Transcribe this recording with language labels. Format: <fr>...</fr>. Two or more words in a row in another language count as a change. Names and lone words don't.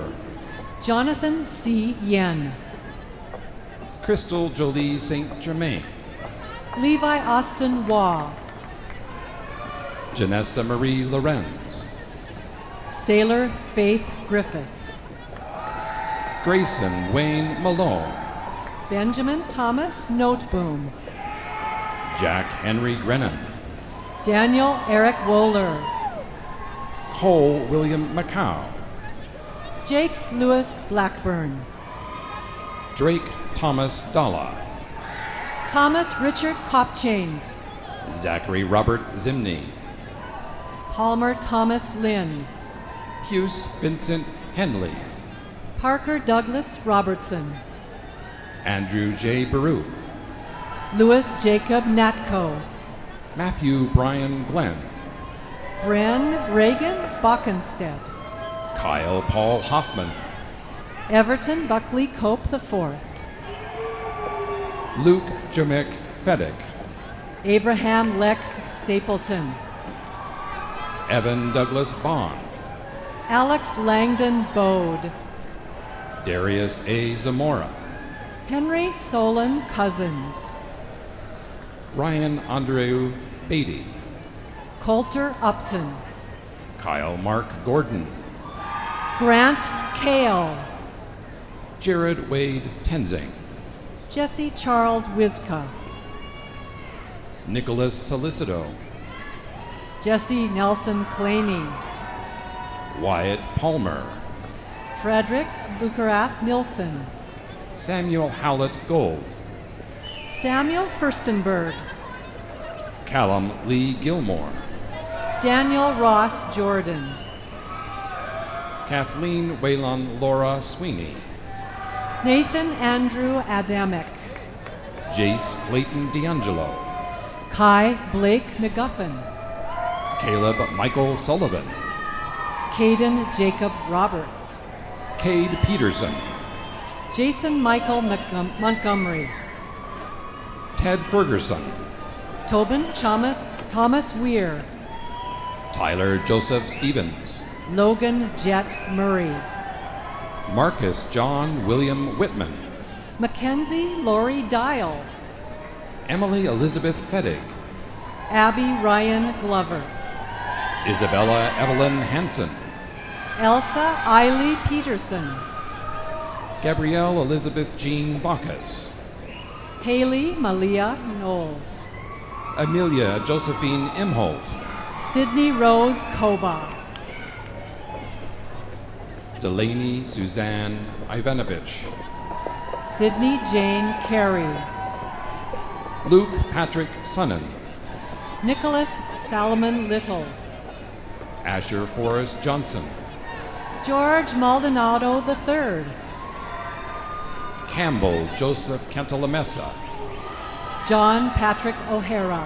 <en>Jonathan C. Yen, Crystal Jolie St. Germain, Levi Austin Waugh, Janessa Marie Lorenz, Sailor Faith Griffith, Grayson Wayne Malone, Benjamin Thomas Noteboom, Jack Henry Grennan, Daniel Eric Wohler, Cole William Macau, Jake Lewis Blackburn, Drake Thomas Dalla, Thomas Richard Copchains, Zachary Robert Zimney, Palmer Thomas Lynn, Hughes Vincent Henley, Parker Douglas Robertson, Andrew J. Baru, Louis Jacob Natko, Matthew Brian Glenn, Bren Reagan Bockenstead, Kyle Paul Hoffman, Everton Buckley Cope IV, Luke Jamek Fedek, Abraham Lex Stapleton, Evan Douglas Bond, Alex Langdon Bode, Darius A. Zamora, Henry Solon Cousins, Ryan Andreu Beatty, Coulter Upton, Kyle Mark Gordon, Grant Kale, Jared Wade Tenzing, Jesse Charles Wizka, Nicholas Solicito, Jesse Nelson Claney, Wyatt Palmer, Frederick Bukarath Nilsson, Samuel Howlett Gold, Samuel Furstenberg, Callum Lee Gilmore, Daniel Ross Jordan, Kathleen Waylon Laura Sweeney, Nathan Andrew Adamek, Jace Clayton D'Angelo, Kai Blake McGuffin, Caleb Michael Sullivan, Caden Jacob Roberts, Cade Peterson, Jason Michael Montgomery, Ted Ferguson, Tobin Thomas Weir. Tyler Joseph Stevens. Logan Jet Murray. Marcus John William Whitman. Mackenzie Lori Dial. Emily Elizabeth Fedig. Abby Ryan Glover. Isabella Evelyn Hansen. Elsa Eiley Peterson. Gabrielle Elizabeth Jean Bacchus. Haley Malia Knowles. Amelia Josephine Imholt. Sydney Rose Koba. Delaney Suzanne Ivanovich. Sydney Jane Carey. Luke Patrick Sonnen. Nicholas Salomon Little. Asher Forrest Johnson. George Maldonado III. Campbell Joseph Cantalamessa. John Patrick O'Hara.</en>